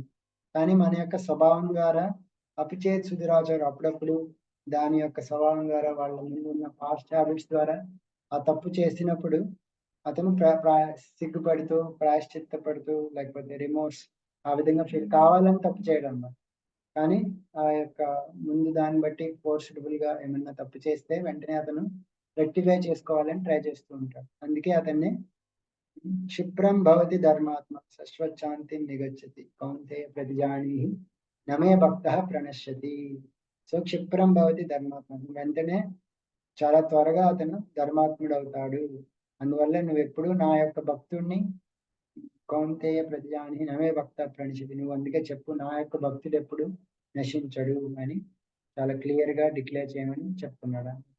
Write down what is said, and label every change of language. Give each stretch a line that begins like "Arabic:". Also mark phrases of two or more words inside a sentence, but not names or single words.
Telugu: కానీ మన యొక్క స్వభావం ద్వారా
Sanskrit: अपिचेत् सुदुराचारं,
Telugu: అప్పుడప్పుడు దాని యొక్క స్వభావం ద్వారా వాళ్ళ ముందు ఉన్న
English: past habits
Telugu: ద్వారా ఆ తప్పు చేసినప్పుడు అతను సిగ్గుపడుతూ ప్రాయశ్చిత్తపడుతూ లేకపోతే రిమోర్స్ ఆ విధంగా ఫీల్ కావాలని తప్పు చేయడం అన్నమాట. కానీ ఆ యొక్క ముందు దాన్ని బట్టి ఫోర్స్ఫుల్ గా ఏమన్నా తప్పు చేస్తే వెంటనే అతను రెక్టిఫై చేసుకోవాలని ట్రై చేస్తూ ఉంటాడు. అందుకే అతన్ని
Sanskrit: क्षिप्रं भवति धर्मात्मा शाश्वतशान्तिं निगच्छति कौन्तेय प्रतिजानीहि न मे भक्तः प्रणश्यति.
Telugu: సో
Sanskrit: क्षिप्रं भवति धर्मात्म,
Telugu: వెంటనే చాలా త్వరగా అతను ధర్మాత్ముడు అవుతాడు. అందువల్ల నువ్వు ఎప్పుడు నా యొక్క భక్తుడిని
Sanskrit: कौन्तेय प्रतिजानि नमे भक्त प्रणश्यति,
Telugu: నువ్వు అందుకే చెప్పు నా యొక్క భక్తుడు ఎప్పుడు నశించడు అని చాలా క్లియర్ గా డిక్లేర్ చేయమని చెప్తున్నాడు.